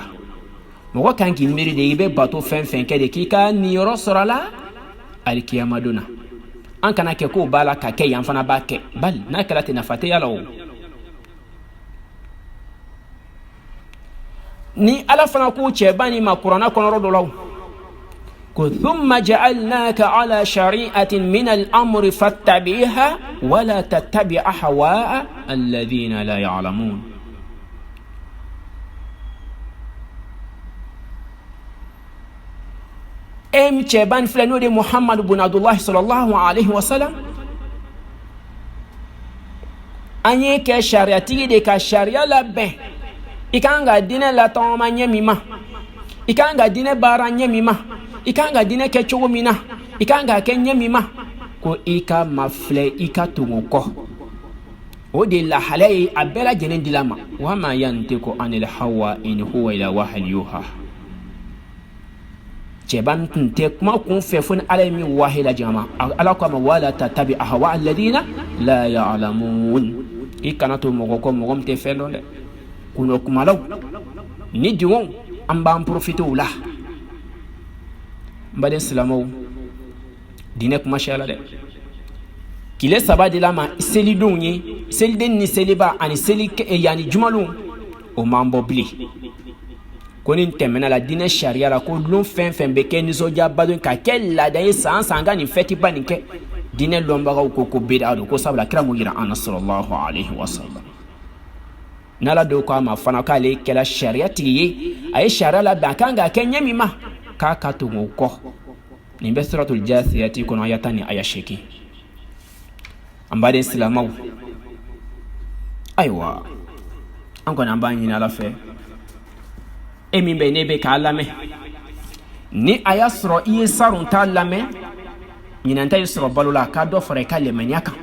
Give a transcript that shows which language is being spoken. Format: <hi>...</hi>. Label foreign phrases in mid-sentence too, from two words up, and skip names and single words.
<bm>Mɔgɔ kan k'i miiri de i bɛ bato fɛn fɛn kɛ de k'i ka niyɔrɔ sɔrɔ a la alikiyama don na. An kana kɛ k'o b'a la ka kɛ yan fana b'a kɛ, bali n'a kɛra ten nafa tɛ y'a la o. Ni ala fana k'u cɛba ni ma kuranna kɔnɔrɔ dɔ la ko</bm> <ar>ثم جعلناك على شريعة من الأمر فاتبعها و لا تتبع أهواء الذين لا يعلمون.</ar> <bm>Em cɛba filɛ n'o de Muhammad bin Abdullah</bm> <ar>صلى الله عليه و سلم,</ar> <bm>an ye kɛ sariyatigi de ka sariya labɛn. I kan ka diinɛ latɔgɔma ɲɛ min ma, i kan ka diinɛ baara ɲɛ min ma, i kan ka diinɛ kɛ cogo min na, i kan ka kɛ ɲɛ min ma, ko i ka mafilɛ i ka tugu kɔ. O de lahalaya ye a bɛɛ lajɛlen dila ma.</bm> <ar>وما ينطق عن الهوى إن هو إلا وحي يوحى.</ar> <bm>Cɛba tun tɛ kuma kun fɛ fo ni ala ye min wahi lajigin a ma. Ala ko a ma</bm> <ar>ولا تتبع أهواء الذين لا يعلمون.</ar> <bm>I kana to mɔgɔ kɔ mɔgɔ min tɛ fɛn dɔn dɛ. Kuno kumalaw ni diŋo an b'an profiter o la. N baden silamɛw, diinɛ kuma cayala dɛ. Tile 3 de la ma selidonw ye, seliden ni seliba ani seli yani jumalonw o m'an bɔ bilen. Ko nin tɛmɛna la diinɛ sariya la ko lon fɛn fɛn bɛ kɛ nisɔndiyaba don ka kɛ laada ye san san ka nin fɛtiba nin kɛ, diinɛ lɔnbagaw ko bida don, ko sabula kira m'o yira an na</bm> <ar>صلى الله عليه و سلم.</ar> <bm>N'ala do ko a ma fana k'ale kɛla sariya tigi ye, a ye sariya labɛn a kan ka kɛ ɲɛ min ma k'a ka tugu o kɔ. Nin bɛ suratul Jathiyati kɔnɔ aya 10 ni aya 8. An baden silamɛw, ayiwa an kɔni an b'a ɲini ala fɛ, e min bɛ ne bɛ k'a lamɛn, ni a y'a sɔrɔ i ye sarun ta lamɛn, ɲinan ta y'i sɔrɔ balo la k'a dɔ fara i ka limaniya kan.</bm>